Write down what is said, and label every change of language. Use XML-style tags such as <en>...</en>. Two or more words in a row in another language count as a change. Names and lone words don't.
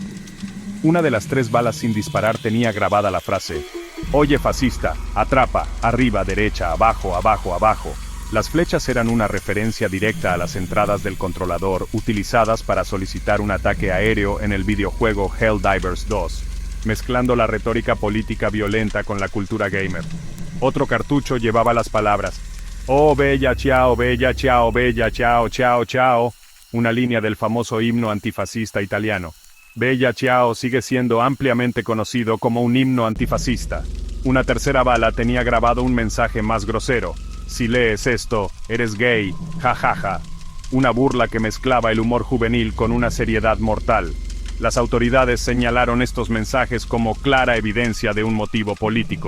<es>Una de las 3 balas sin disparar tenía grabada la frase: «Oye fascista, atrapa, arriba, derecha, abajo, abajo, abajo». Las flechas eran una referencia directa a las entradas del controlador utilizadas para solicitar un ataque aéreo en el videojuego Helldivers 2, mezclando la retórica política violenta con la cultura gamer. Otro cartucho llevaba las palabras:</es> <it>«Oh bella ciao, bella ciao, bella ciao, ciao, ciao»,</it> <es>una línea del famoso himno antifascista italiano. Bella ciao sigue siendo ampliamente conocido como un himno antifascista. Una tercera bala tenía grabado un mensaje más grosero: «Si lees esto, eres gay, jajaja». Una burla que mezclaba el humor juvenil con una seriedad mortal. Las autoridades señalaron estos mensajes como clara evidencia de un motivo político.</es>